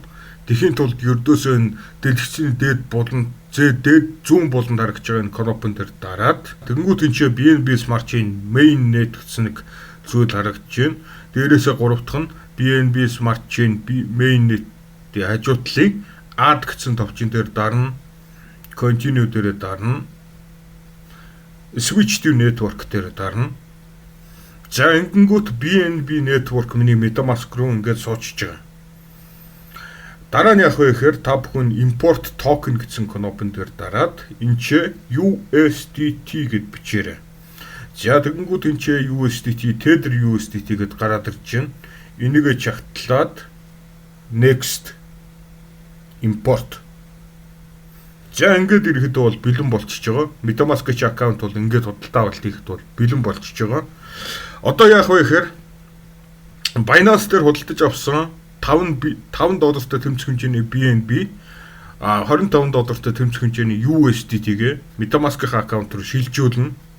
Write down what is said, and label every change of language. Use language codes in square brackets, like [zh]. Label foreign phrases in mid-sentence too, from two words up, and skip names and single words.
[mn] Тэхийн тулд ердөөсөө энэ дэлгэцийн дээд болон дээд зүүн болонд харагдж байгаа энэ кнопон дээр дараад тэгэнгүүт энэ чинь BNB Smart Chain mainnet гэсэн нэг зүйл харагдж байна. Дээрээсээ гуравдах нь BNB Smart Chain mainnet-ийн хажуутлын add гэсэн товчон дээр дарна. Continue дээрээ дарна. [en] Switch to network [mn] дээр дарна. За ингэнгүүт BNB network миний MetaMask руу ингээд суучж байгаа. Дараа нь яах вэ гэхээр та бүхэн [en] import token [mn] гэсэн кнопон дээр дараад энэ ч USDT гэд бичээрэй. За тэгэнгүүт энэ ч USDT, Tether USDT гэд гараад ирж байна. Энийгээ чагтлаад [en] next import. [mn] За ингээд ирэхэд бол бэлэн болчихж байгаа. MetaMask-ийн аккаунт бол ингээд худалдаа авалт хийхэд бол бэлэн болчихж байгаа. Одоо яах вэ гэхээр Binance дээр худалдаж авсан $5 тэмцэх хэмжээний BNB, $25 тэмцэх хэмжээний USDT-гээ MetaMask-ийн аккаунт руу шилжүүлнэ.